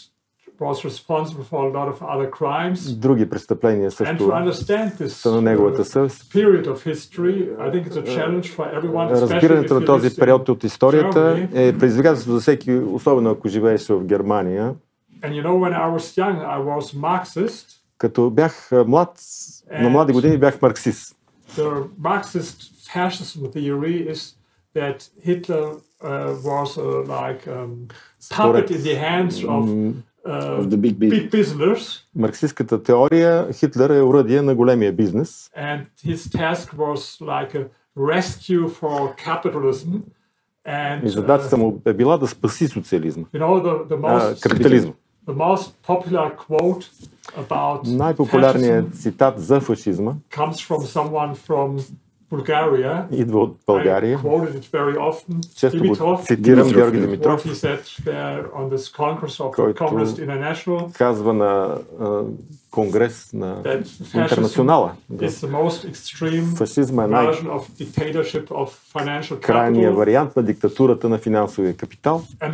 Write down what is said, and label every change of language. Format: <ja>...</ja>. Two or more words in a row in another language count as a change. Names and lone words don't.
<bg>Други престъпления също са на неговата съвест. Разбирането на този период от историята е предизвикателство за всеки, особено ако живееш в Германия. Като бях млад, на млади години бях марксист.</bg> <en>Puppet in the hands of the big business.</en> <bg>Марксистската теория, Хитлер е оръдие на големия бизнес.</bg> <en>And his task was like a rescue for capitalism. And</en> <bg>и задачата му е била да спаси социализма. Капитализма.</bg> <en>The most popular quote about</en> <bg>най-популярният цитат за фашизма</bg> <en>comes from someone from Bulgaria.</en> <bg>Идва от България.</bg> <en>Quoted it very often.</en> <bg>Често го цитирам, Георги Димитров, който казва на конгрес на Интернационала. Фашизма е най-крайният вариант на диктатурата на финансовия капитал.</bg>